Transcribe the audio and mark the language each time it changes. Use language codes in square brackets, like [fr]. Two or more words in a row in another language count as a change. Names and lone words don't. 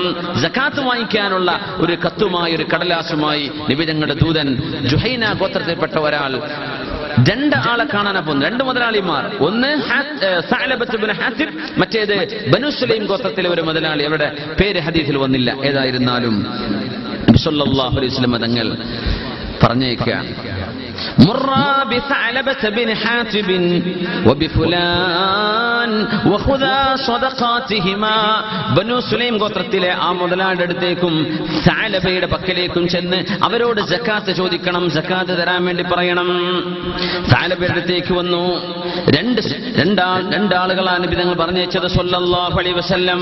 [ml] സക്കാത്ത് വാങ്ങിക്കാനുള്ള ഒരു കത്തുമായി, ഒരു കടലാസുമായി നബി തങ്ങളുടെ ദൂതൻ ജുഹൈന ഗോത്രത്തിൽപ്പെട്ട ഒരാൾ രണ്ട് ആളെ കാണാനാ പോകുന്നു, രണ്ട് മുതലാളിമാർ. ഒന്ന് സഅലബത്ത് ഇബ്നു ഹാത്തിബ്, മറ്റേത് ബനു സുലൈം ഗോത്രത്തിലെ ഒരു മുതലാളി. അവരുടെ പേര് ഹദീസിൽ വന്നില്ല. ഏതായിരുന്നാലും നബി [ar] صلى الله عليه وسلم [ml] തങ്ങൾ പറഞ്ഞേക്കുകയാണ്, [ar] مرا بثعلبة بن حاتب وبفلان وخذا صدقاتهما. [ml] ബനു സുലൈം ഗോത്രത്തിലെ ആ മുതലാളിയുടെ അടുത്തേക്കും സഅലബയുടെ പക്കലേക്കും ചെന്ന് അവരോട് സക്കാത്ത് ചോദിക്കണം, സക്കാത്ത് തരാൻ വേണ്ടി പറയണം. സഅലബയുടെ അടുത്തേക്ക് വന്നു. രണ്ടാളുകളാണ് നബി തങ്ങൾ പറഞ്ഞയച്ചത് [ar] صلى الله عليه وسلم.